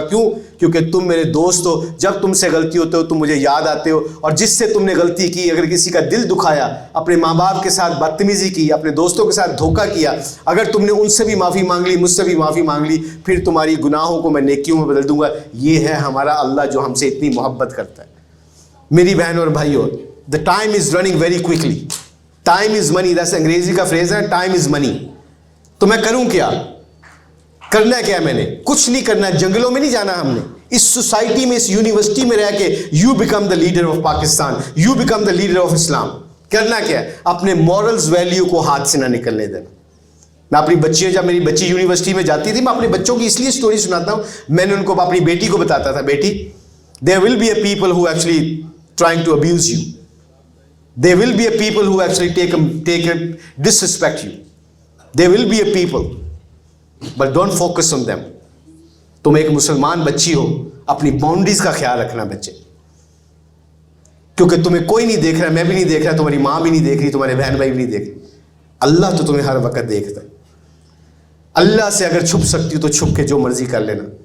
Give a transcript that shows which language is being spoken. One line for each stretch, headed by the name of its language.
Urdu: کیوں؟ کیونکہ تم میرے دوست ہو. جب تم سے غلطی ہوتے ہو تم مجھے یاد آتے ہو, اور جس سے تم نے غلطی کی, اگر کسی کا دل دکھایا, اپنے ماں باپ کے ساتھ بدتمیزی کی, اپنے دوستوں کے ساتھ دھوکہ کیا, اگر تم نے ان سے بھی معافی مانگ لی, مجھ سے بھی معافی مانگ لی, پھر تمہاری گناہوں کو میں نیکیوں میں بدل دوں گا. یہ ہے ہمارا اللہ جو ہم سے اتنی محبت کرتا ہے. میری بہنوں اور بھائیوں,
English: The time is running very quickly. Time is money,
Urdu: جیسے انگریزی کا فریز ہے, ٹائم از منی. تو میں کروں کیا؟ کرنا کیا ہے میں نے؟ کچھ نہیں کرنا. جنگلوں میں نہیں جانا ہم نے. اس سوسائٹی میں, اس یونیورسٹی میں رہ کے
English: You become the leader of Pakistan, you become the leader of Islam.
Urdu: کرنا کیا ہے؟ اپنے مورلز ویلیو کو ہاتھ سے نہ نکلنے دینا. میں اپنی بچیاں, جب میری بچی یونیورسٹی میں جاتی تھی, میں اپنے بچوں کی اس لیے سٹوری سناتا ہوں, میں نے ان کو اپنی بیٹی کو بتاتا تھا, بیٹی
English: there will be a people who actually trying to abuse you. There will be a people who actually disrespect you. There will be a people, but don't focus on them.
Urdu: تم ایک مسلمان بچی ہو, اپنی باؤنڈریز کا خیال رکھنا بچے, کیونکہ تمہیں کوئی نہیں دیکھ رہا, میں بھی نہیں دیکھ رہا, تمہاری ماں بھی نہیں دیکھ رہی, تمہارے بہن بھائی بھی نہیں دیکھ رہے. اللہ تو تمہیں ہر وقت دیکھتا ہے. اللہ سے اگر چھپ سکتی ہو تو چھپ کے جو مرضی کر لینا.